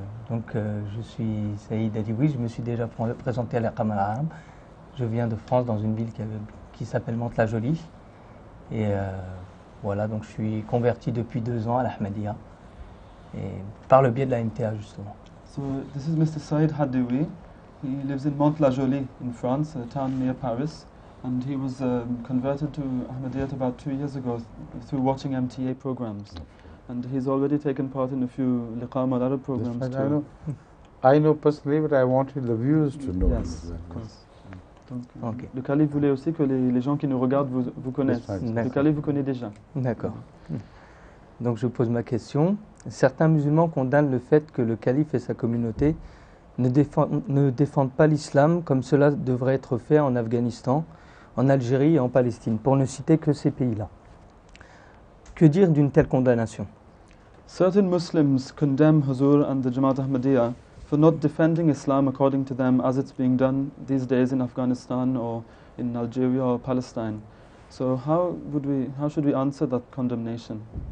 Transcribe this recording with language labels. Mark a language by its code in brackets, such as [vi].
[fr] Je suis Saïd Adioui, je me suis déjà présenté à l'Iqama al-Arab. Je viens de France, dans une ville qui s'appelle Mantes-la-Jolie. Et voilà, donc je suis converti depuis 2 ans à l'Ahmadiyya, et par le biais de la MTA justement. [en] So, this is Mr. Saïd Hadioui. He lives in Mantes-la-Jolie in France, a town near Paris. And he was converted to Ahmadiyyat about 2 years ago through watching MTA programs. And he's already taken part in a few Liqam al-Arab programs too. I know personally, but I wanted the viewers to know. Yes, of course. Donc, Okay. [fr] le calife voulait aussi que les gens qui nous regardent vous connaissent. D'accord. Le calife vous connaît déjà. D'accord. Donc je pose ma question. Certains musulmans condamnent le fait que le calife et sa communauté ne défendent pas l'islam comme cela devrait être fait en Afghanistan, en Algérie et en Palestine, pour ne citer que ces pays-là. Que dire d'une telle condamnation? [en] Certain Muslims condemn Huzur and the Jamaat Ahmadiyya for not defending Islam according to them as it's being done these days in Afghanistan or in Algeria or Palestine. So how should we answer that condemnation?